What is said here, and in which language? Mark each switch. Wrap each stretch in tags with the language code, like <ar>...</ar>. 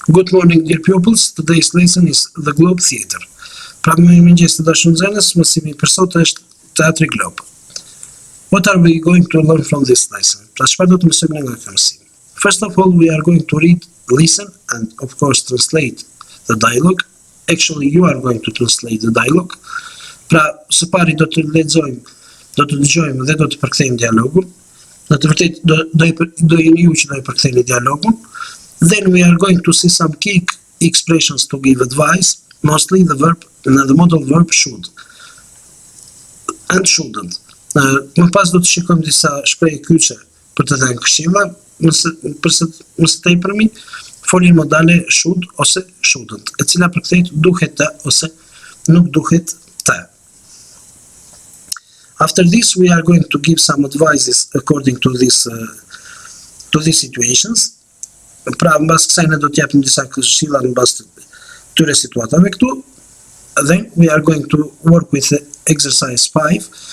<en>Good morning, dear pupils. Today's lesson is the Globe Theatre.</en> <sq>Pra mirëmëngjes të dashur nxënës, mësimi për sot është Teatri Globe.</sq> <en>What are we going to learn from this lesson?</en> <sq>Pra çfarë do të mësojmë nga ky mësim?</sq> <en>First of all, we are going to read, listen, and of course translate the dialogue. Actually, you are going to translate the dialogue.</en> <sq>Pra, së pari do të lexojmë, do të dëgjojmë dhe do të përkthejmë dialogun. Në të vërtetë do jeni ju që do e përktheni dialogun.</sq> <en>Then we are going to see some key expressions to give advice, mostly the verb and the modal verb should and shouldn't.</en> <sq>Më pas do të shikojmë disa shprehje kyçe për të dhënë këshilla, nëse tepërmi, folje modale should ose shouldn't, e cila përkthehet duhet të ose nuk duhet të.</sq> <en>After this, we are going to give some advices according to these situations.</en> <sq>Pra, mbas kësaj ne do t'japim disa këshilla në bazë të këtyre situatave këtu.</sq> <en>Then we are going to work with exercise 5.</en>